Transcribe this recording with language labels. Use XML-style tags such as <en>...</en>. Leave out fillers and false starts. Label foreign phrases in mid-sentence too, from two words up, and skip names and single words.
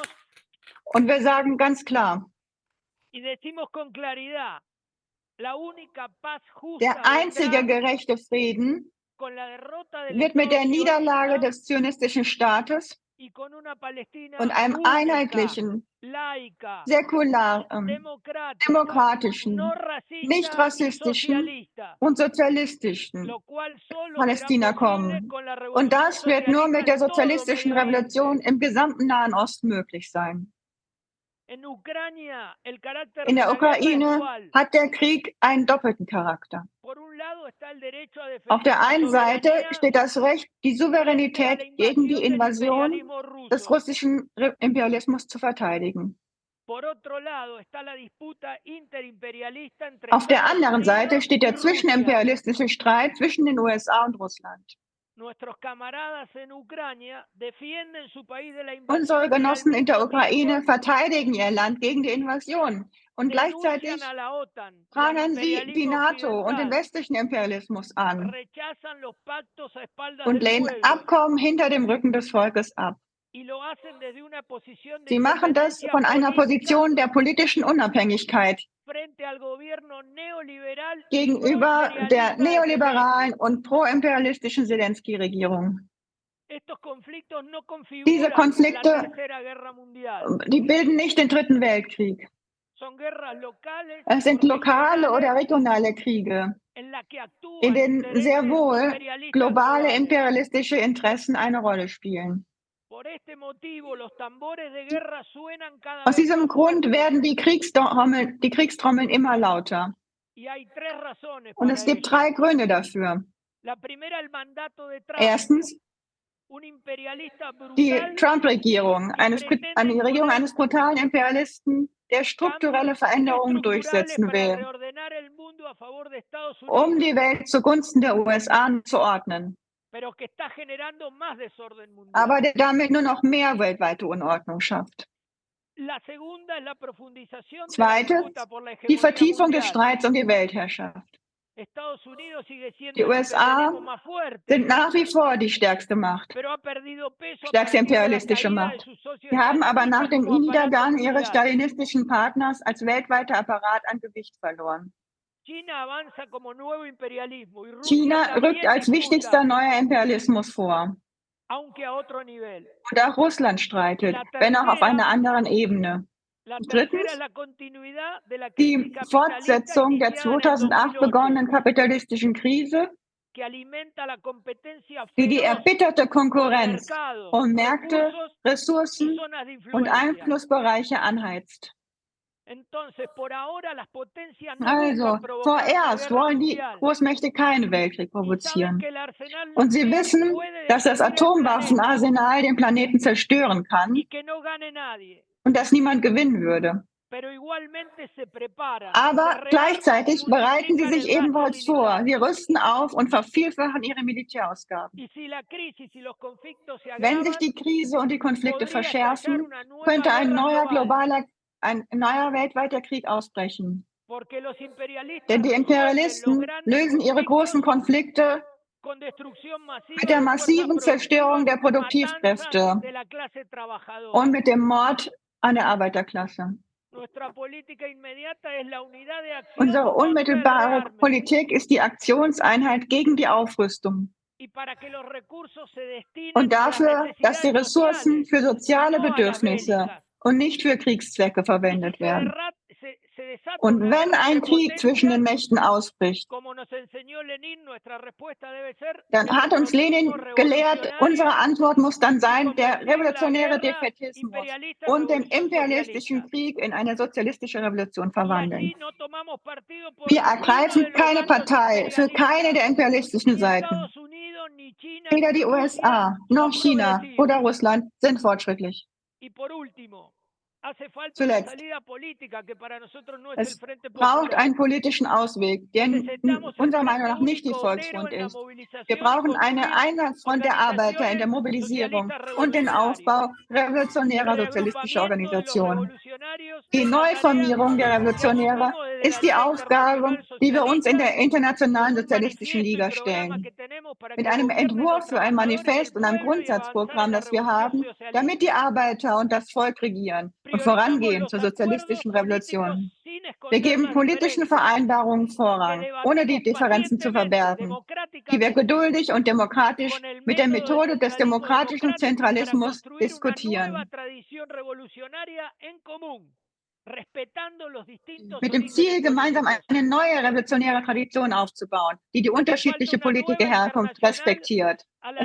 <de>Und wir sagen ganz klar,</de> <es>con claridad, la única paz justa</es> <de>der einzige</de> <es>vendrá</es> <de>gerechte Frieden</de> <es>con la derrota del</es> <de>wird mit der</de> <es>Estado</es> <de>Niederlage</de> <es>sionista</es> <de>des zionistischen Staates</de> <es>y con una Palestina</es> <de>und einem</de> <es>única,</es> <de>einheitlichen,</de> <es>laica,</es> <de>säkularen,</de> <es>democrática,</es> <de>demokratischen,</de> <es>no racista</es> <de>nicht</de> <es>y</es> <de>rassistischen</de> <es>socialista,</es> <de>und sozialistischen</de> <es>lo cual solo</es> <de>Palästina</de> <es>será posible</es> <de>kommen.</de> <es>con la</es> <de>Und</de> <es>revolución</es> <de>das wird nur mit der</de> <es>socialista en todo</es> <de>sozialistischen</de> <es>Medio Oriente.</es> <de>Revolution im gesamten Nahen Osten möglich sein.</de> <es>En Ucrania, el carácter</es> <de>In</de> <es>de</es> <de>der</de> <es>la guerra es</es> <de>Ukraine</de> <es>dual.</es> <de>hat der Krieg einen doppelten Charakter.</de> <es>Por un lado está el derecho a</es> <de>Auf</de> <es>defender</es> <de>der</de> <es>la</es> <de>einen Seite</de> <es>soberanía</es> <de>steht das Recht, die</de> <es>frente a la</es> <de>Souveränität gegen die</de> <es>invasión del</es> <de>Invasion</de> <es>imperialismo</es> <de>des</de> <es>ruso.</es> <de>russischen Imperialismus zu verteidigen.</de> <es>Por otro lado está la disputa interimperialista entre</es> <de>Auf der</de> <es>Estados</es> <de>anderen Seite</de> <es>Unidos</es> <de>steht</de> <es>y</es> <de>der</de> <es>Rusia.</es> <de>zwischenimperialistische Streit zwischen den USA und Russland.</de> <es>nuestros camaradas en Ucrania defienden su país de la</es> <de>Unsere</de> <es>invasión y al</es> <de>Genossen in der</de> <es>mismo</es> <de>Ukraine</de> <es>tiempo</es> <de>verteidigen ihr Land gegen die Invasion. Und gleichzeitig</de> <es>denuncian a la OTAN y al</es> <de>prangern sie die</de> <es>imperialismo</es> <de>NATO und den</de> <es>occidental,</es> <de>westlichen Imperialismus an</de> <es>rechazan los pactos a espaldas</es> <de>und</de> <es>del</es> <de>lehnen</de> <es>pueblo</es> <de>Abkommen hinter dem Rücken des Volkes ab.</de> <es>y lo hacen desde una posición de</es> <de>Sie machen das</de> <es>independencia</es> <de>von einer</de> <es>política</es> <de>Position der politischen Unabhängigkeit</de> <es>frente al gobierno neoliberal y</es> <de>gegenüber der</de> <es>proimperialista de</es> <de>neoliberalen Zelensky. und proimperialistischen Zelensky-Regierung.</de> <es>Estos conflictos no</es> <de>Diese</de> <es>configuran la</es> <de>Konflikte,</de> <es>Tercera Guerra Mundial.</es> <de>die bilden nicht den Dritten Weltkrieg.</de> <es>Son guerras locales</es> <de>Es</de> <es>o</es> <de>sind lokale oder</de> <es>regionales</es> <de>regionale Kriege,</de> <es>en la que</es> <de>in</de> <es>actúan</es> <de>denen sehr</de> <es>intereses</es> <de>wohl</de> <es>imperialistas</es> <de>globale</de> <es>globales.</es> <de>imperialistische Interessen eine Rolle spielen.</de> <es>Por este motivo, los tambores de guerra suenan cada</es> <de>Aus</de> <es>vez</es> <de>diesem</de> <es>más</es> <de>Grund</de> <es>fuertes.</es> <de>werden die Kriegstrommeln immer lauter.</de> <es>Y hay tres razones</es> <de>Und</de> <es>para</es> <de>es gibt</de> <es>ello.</es> <de>3 Gründe dafür.</de> <es>La primera, el mandato de Trump,</es> <de>Erstens,</de> <es>un imperialista</es> <de>die</de> <es>brutal</es> <de>Trump-Regierung, eine Regierung eines brutalen Imperialisten, der strukturelle</de> <es>cambios</es> <de>Veränderungen</de> <es>estructurales</es> <de>durchsetzen</de> <es>para</es> <de>will,</de> <es>reordenar el mundo a favor de Estados</es> <de>um</de> <es>Unidos,</es> <de>die Welt zugunsten der USA zu ordnen,</de> <es>pero que está generando más desorden mundial.</es> <de>aber der damit nur noch mehr weltweite Unordnung schafft.</de> <es>La segunda es la profundización de la</es> <de>Zweitens,</de> <es>disputa por la</es> <de>die</de> <es>hegemonía</es> <de>Vertiefung des</de> <es>mundial.</es> <de>Streits um die Weltherrschaft.</de> <es>Estados Unidos sigue siendo</es> <de>Die</de> <es>el</es> <de>USA</de> <es>imperialismo más fuerte,</es> <de>sind nach wie vor die stärkste Macht,</de> <es>pero ha perdido peso a</es> <de>stärkste</de> <es>partir de la</es> <de>imperialistische</de> <es>caída de</es> <de>Macht.</de> <es>sus socios</es> <de>Sie haben aber nach</de> <es>estalinistas</es> <de>dem</de> <es>como aparato</es> <de>Niedergang ihres</de> <es>mundial.</es> <de>stalinistischen Partners als weltweiter Apparat an Gewicht verloren.</de> <es>China avanza como nuevo imperialismo y Rusia China también</es> <de>rückt als wichtigster neuer Imperialismus vor.</de> <es>aunque a otro nivel.</es> <de>Und auch Russland streitet, wenn auch auf einer anderen Ebene.</de> <es>La</es> <de>Drittens,</de> <es>tercera es la continuidad de la</es> <de>die</de> <es>crisis capitalista</es> <de>Fortsetzung der</de> <es>iniciada en el 2008</es> <de>2008, begonnenen kapitalistischen Krise,</de> <es>que alimenta la competencia</es> <de>die die</de> <es>feroz</es> <de>erbitterte</de> <es>por</es> <de>Konkurrenz</de> <es>mercados,</es> <de>um Märkte,</de> <es>recursos y</es> <de>Ressourcen</de> <es>zonas de</es> <de>und</de> <es>influencia.</es> <de>Einflussbereiche anheizt.</de> <es>Entonces, por ahora, las potencias no</es> <de>Also,</de> <es>buscan provocar una</es> <de>vorerst</de> <es>guerra</es> <de>wollen die</de> <es>mundial</es> <de>Großmächte keinen Weltkrieg</de> <es>y saben</es> <de>provozieren.</de> <es>que el arsenal</es> <de>Und sie</de> <es>nuclear</es> <de>wissen,</de> <es>puede</es> <de>dass das</de> <es>destruir el planeta</es> <de>Atomwaffenarsenal den Planeten zerstören kann</de> <es>y que no gane nadie.</es> <de>und dass niemand gewinnen würde.</de> <es>Pero igualmente se preparan,</es> <de>Aber</de> <es>se</es> <de>gleichzeitig</de> <es>realzan y</es> <de>bereiten sie</de> <es>multiplican</es> <de>sich</de> <es>el gasto</es> <de>ebenfalls vor.</de> <es>militar.</es> <de>Sie rüsten auf und vervielfachen ihre Militärausgaben.</de> <es>Y si la crisis y los conflictos se</es> <de>Wenn</de> <es>agravan,</es> <de>sich die Krise und die Konflikte</de> <es>podría</es> <de>verschärfen,</de> <es>estallar una nueva</es> <de>könnte</de> <es>guerra global,</es> <de>ein neuer weltweiter Krieg ausbrechen.</de> <es>porque los imperialistas</es> <de>Denn die</de> <es>resuelven los</es> <de>Imperialisten</de> <es>grandes</es> <de>lösen ihre großen Konflikte</de> <es>con destrucción masiva</es> <de>mit der</de> <es>de</es> <de>massiven</de> <es>fuerzas</es> <de>Zerstörung der</de> <es>productivas y</es> <de>Produktivkräfte</de> <es>matanzas de la clase</es> <de>und</de> <es>trabajadora.</es> <de>mit dem Mord an der Arbeiterklasse.</de> <es>Nuestra política inmediata es la unidad de acción</es> <de>Unsere</de> <es>contra el</es> <de>unmittelbare</de> <es>rearme.</es> <de>Politik ist die Aktionseinheit gegen die Aufrüstung</de> <es>Y para que los recursos se destinen</es> <de>und</de> <es>a las</es> <de>dafür, dass die</de> <es>necesidades</es> <de>Ressourcen</de> <es>sociales</es> <de>für soziale</de> <es>y no a las</es> <de>Bedürfnisse</de> <es>bélicas.</es> <de>und nicht für Kriegszwecke</de> <es>Y si</es> <de>verwendet werden.</de> <es>se desata</es> <de>Und</de> <es>una</es> <de>wenn</de> <es>guerra</es> <de>ein</de> <es>de</es> <de>Krieg zwischen den</de> <es>potencias,</es> <de>Mächten ausbricht,</de> <es>como nos enseñó Lenin, nuestra respuesta debe ser</es> <de>dann</de> <es>el</es> <de>hat uns Lenin</de> <es>defetismo</es> <de>gelehrt, unsere</de> <es>revolucionario</es> <de>Antwort muss dann</de> <es>y</es> <de>sein, der</de> <es>convertir la</es> <de>revolutionäre</de> <es>guerra</es> <de>Defätismus</de> <es>imperialista en</es> <de>und den</de> <es>revolución</es> <de>imperialistischen</de> <es>socialista.</es> <de>Krieg in eine sozialistische Revolution</de> <es>Y</es> <de>verwandeln.</de> <es>allí no tomamos partido por</es> <de>Wir</de> <es>ninguno</es> <de>ergreifen</de> <es>de los</es> <de>keine</de> <es>bandos</es> <de>Partei für keine der</de> <es>imperialistas.</es> <de>imperialistischen</de> <es>Ni</es> <de>Seiten.</de> <es>Estados Unidos, ni China,</es> <de>Weder</de> <es>ni</es> <de>die</de> <es>Rusia</es> <de>USA noch</de> <es>son China progresivos.</es> <de>oder Russland sind fortschrittlich.</de> <es>Y por último, hace falta</es> <de>Zuletzt.</de> <es>una salida política que para nosotros no es el</es> <de>Es</de> <es>Frente</es> <de>braucht</de> <es>Popular.</es> <de>einen politischen Ausweg, der</de> <es>Necesitamos el</es> <de>unserer Meinung</de> <es>Frente</es> <de>nach nicht die</de> <es>Único Obrero</es> <de>Volksfront</de> <es>en la</es> <de>ist. Wir</de> <es>movilización y</es> <de>brauchen eine</de> <es>construir</es> <de>Einheitsfront der Arbeiter in der</de> <es>organizaciones</es> <de>Mobilisierung</de> <es>socialistas</es> <de>und den</de> <es>revolucionarias.</es> <de>Aufbau</de> <es>El</es> <de>revolutionärer sozialistischer</de> <es>reagrupamiento de los</es> <de>Organisationen.</de> <es>revolucionarios</es> <de>Die</de> <es>es la tarea</es> <de>Neuformierung der</de> <es>que</es> <de>Revolutionäre</de> <es>asumimos desde la</es> <de>ist die</de> <es>Liga</es> <de>Aufgabe,</de> <es>Internacional</es> <de>die wir uns in der</de> <es>Socialista</es> <de>Internationalen</de> <es>con un</es> <de>Sozialistischen</de> <es>manifiesto y</es> <de>Liga</de> <es>programa</es> <de>stellen.</de> <es>que tenemos para</es> <de>Mit</de> <es>que</es> <de>einem</de> <es>gobiernen los</es> <de>Entwurf für ein</de> <es>trabajadores y el</es> <de>Manifest und einem</de> <es>pueblo y avanzar en</es> <de>Grundsatzprogramm,</de> <es>la</es> <de>das wir</de> <es>revolución</es> <de>haben, damit die</de> <es>socialista.</es> <de>Arbeiter und das Volk regieren und</de> <es>Priorizamos</es> <de>vorangehen</de> <es>los</es> <de>zur</de> <es>acuerdos</es> <de>sozialistischen</de> <es>políticos</es> <de>Revolution.</de> <es>sin</es> <de>Wir</de> <es>esconder</es> <de>geben</de> <es>las</es> <de>politischen</de> <es>diferencias,</es> <de>Vereinbarungen</de> <es>que</es> <de>Vorrang, ohne die</de> <es>debatimos</es> <de>Differenzen zu</de> <es>pacientemente,</es> <de>verbergen, die wir</de> <es>democráticamente,</es> <de>geduldig und demokratisch</de> <es>con el</es> <de>mit der</de> <es>método del</es> <de>Methode des</de> <es>centralismo</es> <de>demokratischen</de> <es>democrático para</es> <de>Zentralismus</de> <es>construir una nueva</es> <de>diskutieren.</de> <es>tradición revolucionaria en común, respetando los distintos</es> <de>Mit dem</de> <es>orígenes</es> <de>Ziel, gemeinsam</de> <es>políticos.</es> <de>eine neue revolutionäre Tradition aufzubauen, die die</de> <es>Hace</es> <de>unterschiedliche</de> <es>falta una</es> <de>politische</de> <es>nueva</es> <de>Herkunft</de> <es>internacional</es> <de>respektiert.</de> <es>a la</es>